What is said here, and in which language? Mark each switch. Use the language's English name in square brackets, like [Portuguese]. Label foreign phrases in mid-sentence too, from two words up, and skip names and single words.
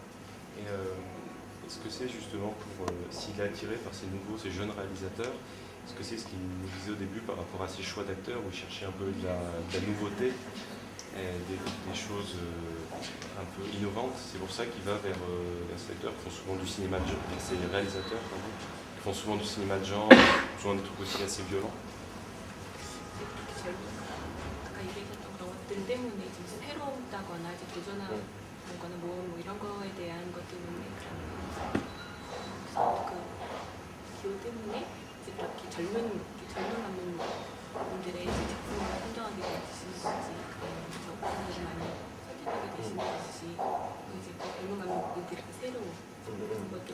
[French] Et est-ce que c'est justement s'il est attiré par ces jeunes réalisateurs, est-ce que c'est ce qu'il nous disait au début par rapport à ses choix d'acteurs, où il cherchait un peu de la nouveauté, et des choses un peu innovantes? C'est pour ça qu'il va vers ces acteurs qui font souvent du cinéma de genre, ces réalisateurs pardon, qui font souvent du cinéma de genre, souvent des trucs aussi assez violents. [Korean] 아까 얘기했던 그런 것들 때문에 좀 새롭다거나 이제 도전하는 거나 뭐 이런 거에 대한 것 때문에 그 기호 때문에 이제 그렇게 젊은 감독님들의 작품을 선정하게 되시는 건지 그런 분들이 많이 선택하게 되시는 건지 이제 젊은 감독님들이 새로운 것들.